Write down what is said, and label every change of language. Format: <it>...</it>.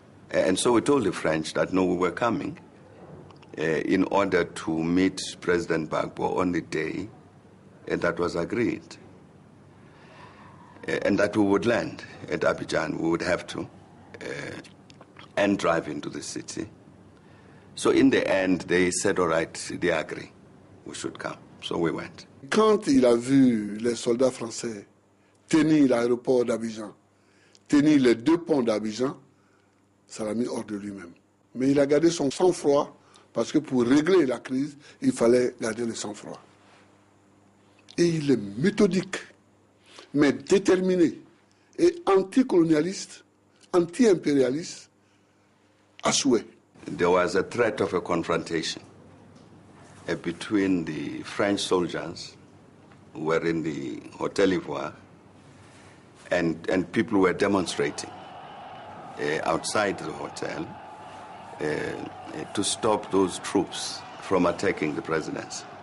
<en>And so we told the French that no, we were coming in order to meet President Gbagbo on the day that was agreed. And that we would land at Abidjan, we would have to, and drive into the city. So in the end, they said, all right, they agree, we should come. So we went.</en> <fr>Quand il a vu les soldats français tenir l'aéroport d'Abidjan, tenir les 2 ponts d'Abidjan, ça l'a mis hors de lui-même. Mais il a gardé son sang-froid parce que pour régler la crise, il fallait garder le sang-froid. Et il est méthodique, mais déterminé et anticolonialiste, anti-impérialiste à souhait.</fr> <en>There was a threat of a confrontation between the French soldiers who were in the Hotel Ivoire and people were demonstrating outside the hotel to stop those troops from attacking the presidency.</en>